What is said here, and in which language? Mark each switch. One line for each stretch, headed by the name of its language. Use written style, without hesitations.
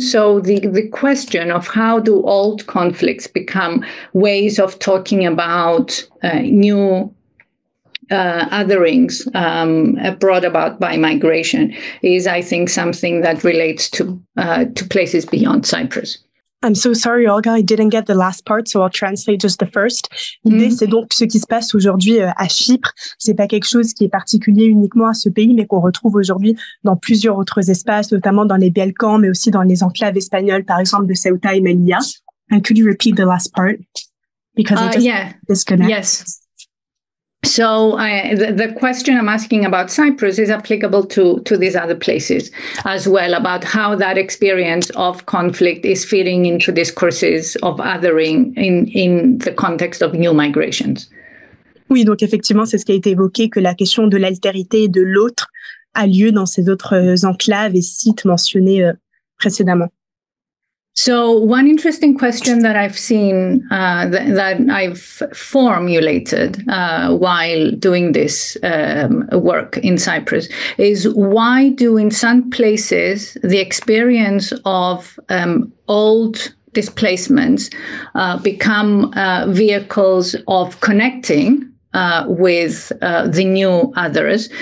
English: So the question of how do old conflicts become ways of talking about new otherings brought about by migration is, I think, something that relates to places beyond Cyprus. I'm so sorry, Olga, I didn't get the last part, so I'll translate just the first.
French: L'idée, c'est donc ce qui se passe aujourd'hui à Chypre. C'est pas quelque chose qui est particulier uniquement à ce pays, mais qu'on retrouve aujourd'hui dans plusieurs autres espaces, notamment dans les Balkans, mais aussi dans les enclaves espagnoles, par exemple de Ceuta et Melilla.
English: And could you repeat the last part? Because I just disconnect. Yes. So the question I'm asking about Cyprus is applicable to these other places as well, about how that experience of conflict is fitting into discourses of othering in the context of new migrations.
French: Oui, donc effectivement, c'est ce qui a été évoqué, que la question de l'altérité et de l'autre a lieu dans ces autres enclaves et sites mentionnés précédemment.
English: So one interesting question that I've seen that I've formulated while doing this work in Cyprus is why do in some places the experience of old displacements become vehicles of connecting with the new others.